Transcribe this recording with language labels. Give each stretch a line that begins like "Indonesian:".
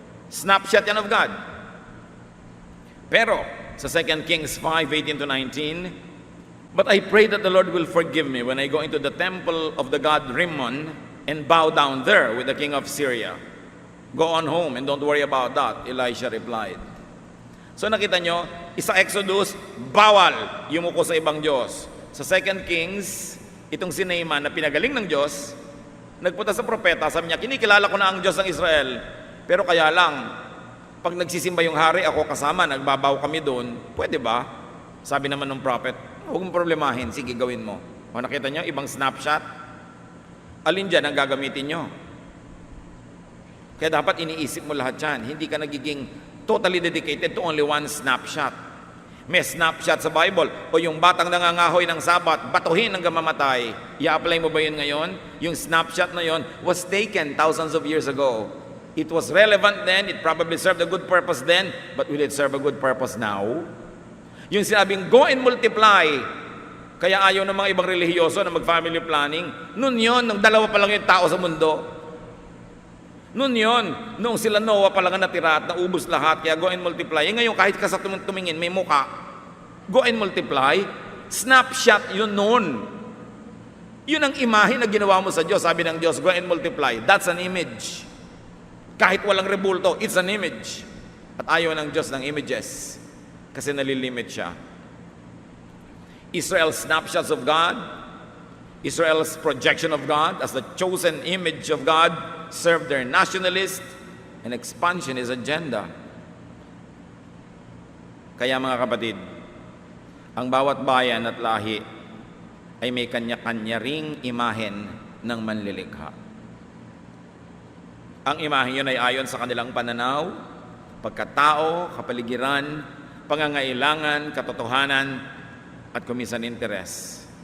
Filipino: Snapshot yan
English: of God. Pero sa 2 Kings 5:18-19, but I pray that the Lord will forgive me when I go into the temple of the god Rimmon and bow down there with the king of Syria. Go on home and don't worry about that, Elisha replied.
Filipino: So nakita nyo, sa Exodus, bawal yumuko sa ibang Diyos. Sa 2 Kings, itong si Naaman na pinagaling ng Diyos, nagpunta sa propeta, sabi niya, kinikilala ko na ang Diyos ng Israel, pero kaya lang, pag nagsisimba yung hari, ako kasama, nagbabaw kami doon, pwede ba? Sabi naman ng prophet, huwag mong problemahin, sige gawin mo. O nakita niyo, ibang snapshot? Alin dyan ang gagamitin nyo? Kaya dapat iniisip mo lahat yan. Hindi ka nagiging
English: totally dedicated to only one snapshot.
Filipino: May snapshot sa Bible, o yung batang nangangahoy ng Sabat, batuhin hanggang mamatay. I-apply mo ba yun ngayon? Yung snapshot na yun
English: was taken thousands of years ago. It was relevant then, it probably served a good purpose then, but will it serve a good purpose now?
Filipino: Yung sinabing,
English: go and multiply.
Filipino: Kaya ayaw ng mga ibang relihiyoso na mag-family planning. Noon yun, nung dalawa pa lang yung tao sa mundo. Noon yun, nung sila Noah pa lang ang natira at naubos lahat, kaya
English: go and multiply.
Filipino: Ngayon, kahit ka sa tumingin, may muka.
English: Go and multiply.
Filipino: Snapshot yun noon. Yun ang imahe na ginawa mo sa Diyos. Sabi ng Diyos,
English: go and multiply. That's an image.
Filipino: Kahit walang rebulto,
English: it's an image.
Filipino: At ayaw ng Diyos ng images. Kasi nalilimit siya.
English: Israel's snapshots of God, Israel's projection of God as the chosen image of God, serve their nationalist and expansionist agenda.
Filipino: Kaya mga kapatid, ang bawat bayan at lahi ay may kanya-kanya ring imahen ng manlilikha. Ang imahen yun ay ayon sa kanilang pananaw, pagkatao, kapaligiran, pangangailangan, katotohanan, at kuminsan interes.